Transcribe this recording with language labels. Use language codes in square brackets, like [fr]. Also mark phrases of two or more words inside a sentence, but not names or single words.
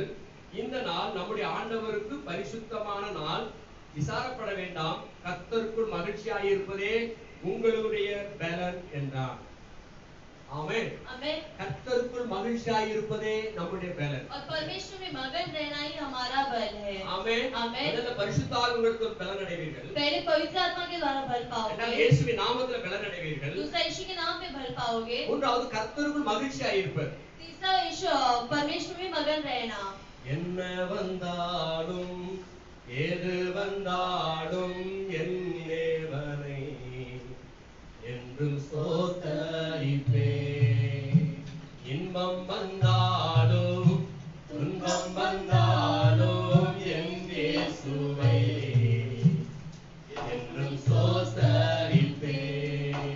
[ta] இந்த நாள் நம்முடைய ஆண்டவருக்கு பரிசுத்தமான நாள், விசாரப்பட வேண்டாம், கர்த்தருக்குள் மகிழ்ச்சியாயிருப்பதே உங்களுடைய பலன் என்றார். ஆமென். [hi] आमेन। [ta] கர்த்தருக்குள் மகிழ்ச்சியாயிருப்பதே நம்முடைய பலன். [hi] और परमेश्वर में मगन रहना ही हमारा बल है। [ta] ஆமென். ஆமென். முதல்ல பரிசுத்த ஆவியினிடத்தில் பலன் அடைவீர்கள். [hi] पहले पवित्र आत्मा के द्वारा बल [ta] இரண்டாவது [hi] पाओगे। [ta] இயேசுவின் நாமத்தில் பலன் அடைவீர்கள். [hi] दूसरा यीशु के नाम पे बल पाओगे। [ta] மூன்றாவது கர்த்தருக்குள் மகிழ்ச்சியாயிருப்பர். [hi] तीसरा यीशु परमेश्वर में मगन रहना। [ta] என்ன வந்தாலும் ஏது வந்தாலும் என் தேவனை என்றும் ஸ்தோத்தரிப்பேன். இன்பம் வந்தாலும் துன்பம் வந்தாலும் என் இயேசுவை என்றும் ஸ்தோத்தரிப்பேன்.